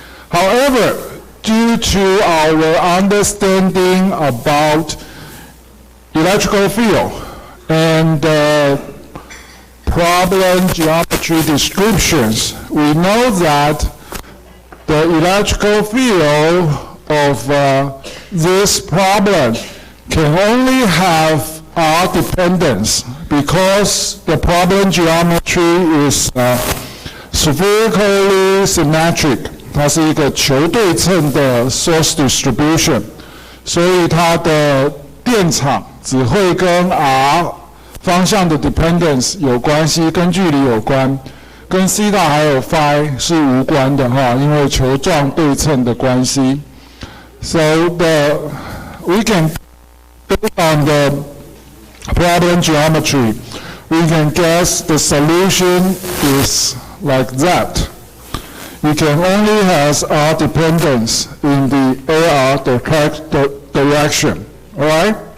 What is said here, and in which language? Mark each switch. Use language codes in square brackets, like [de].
[en] However, due to our understanding about electrical field and problem geometry descriptions, we know that the electrical field of this problem can only have R dependence because the problem geometry is spherically symmetric. [zh] 它是一个球对称的 source distribution， 所以它的电场只会跟 R 方向的 dependence 有关系，跟距离有关，跟 θ 还有 phi 是无关的因为球状对称的关系。 [en] So we can based on the problem geometry, we can guess the solution is like that. You can only have R dependence in the AR direction. All right?